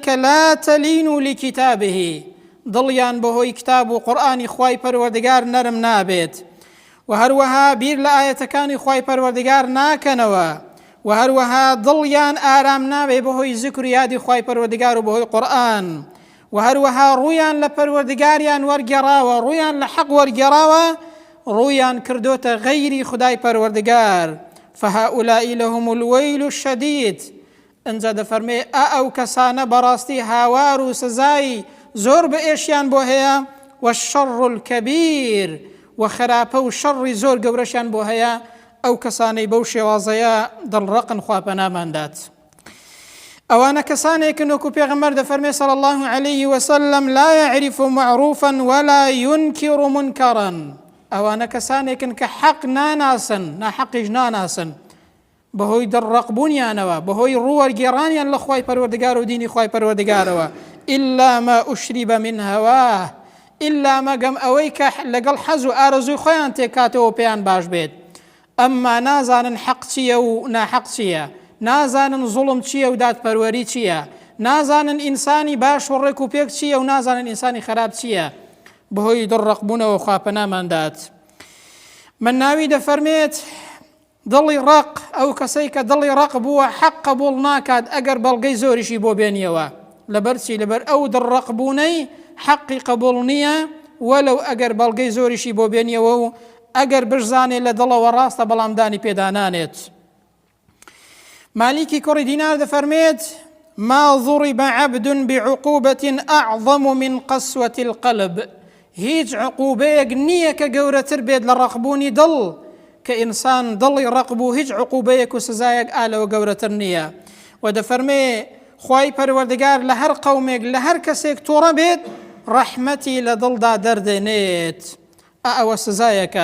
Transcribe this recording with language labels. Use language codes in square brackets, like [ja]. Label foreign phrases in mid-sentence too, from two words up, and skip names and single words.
[ckb] کە [ar] لا تەلین لکتابه، [ckb] دڵیان بەهۆی کتاب و قورئانی خوای پەروەردگار نەرم نابێت و هەروەها بیر لە ئایەتەکانی خوای پەروەردگار ناکەنەوە و هەروەها دڵیان ئارام نابێت بەهۆی ذیکر و یادی خوای پەروەردگار و بەهۆی قورئان و هەروەها ڕوویان لە پەروەردگاریان وەرگێڕاوە، ڕوویان لە حەق وەرگێڕاوە، ڕوویان کردوتە غەیری خودای پەروەردگار. [ar] فهؤلاء لهم الويل الشديد، [ckb] ئەنجا دەفەرمێ ئەو کەسانە بەڕاستی هاوار و سزای زۆر بە ئێشیان بۆ هەیە [ar] والشر الكبير، [ckb] و خراپە و شەڕی زۆر گەورەشیان بۆ هەیە. ئەو کەسانەی بەو شێوازەیە دڵڕەقن خوا پەناماندات. ئەوانە کەسانێکن وەکو پێغەمبەر دەفەرمێ [ar] صلی الله عليه وسلم لا يعرف معروفا ولا ينكر منكرا، [ckb] ئەوانە کەسانێکن کە حەق ناناسن ناحەقیش ناناسن بەهۆی دڵڕەقبوونیانەوە، بەهۆی ڕووەرگێڕانیان لە خوای پەروەردگار و دینی خوای پەروەردگارەوە. [ar] إلا ما أشرب من هواه، إلا [ckb] مەگەم ئەوەی کە لەگەڵ حەز و ئارەزوی خۆیان تێکاتەوە پێیان باش بێت، ئەمما نازانن حەق چییە و ناحەق چییە، نازانن زوڵم چییە و دادپەروەری چییە، نازانن ئینسانی باش و ڕێک و پێک چییە و نازانن ئینسانی خراپ چییە، بەهۆی دڵڕەقبوونەوە خوا پەناماندات. من ناوی دەفەرمێت دڵی ڕەق، ئەو کەسەی کە دڵی ڕەق بووە حەق قبوڵ ناکات ئەگەر بەڵگەی زۆریشی بۆ بێنیەوە. لەبەرچی لەبەر ئەو دڵڕەقبوونەی حەقی قبوڵ نییە وەلەو ئەگەر بەڵگەی زۆریشی بۆ بێنیەوە و ئەگەر بشزانێت لە دڵەوە ڕاستە بەڵام دانی پێدانانێت. مالیکی کوڕی دینار دەفەرمێت [ar] ما ضرب عبد بعقوبة أعظم من قسوة القلب، [ckb] هیچ عقوبەیەک نییە کە گەورەتر بێت لە ڕەقبوونی دڵ، کە ئینسان دڵی ڕەق بوو هیچ عقوبەیەک و سزایەک ئالەوە گەورەتر نییە. و دەفەرمێ خوای پەروەردگار لە هەر قەومێک لە هەر کەسێک تووڕە بێت ڕەحمەتی لە دڵدا دەردێنێت، ئەوە سزایەکە.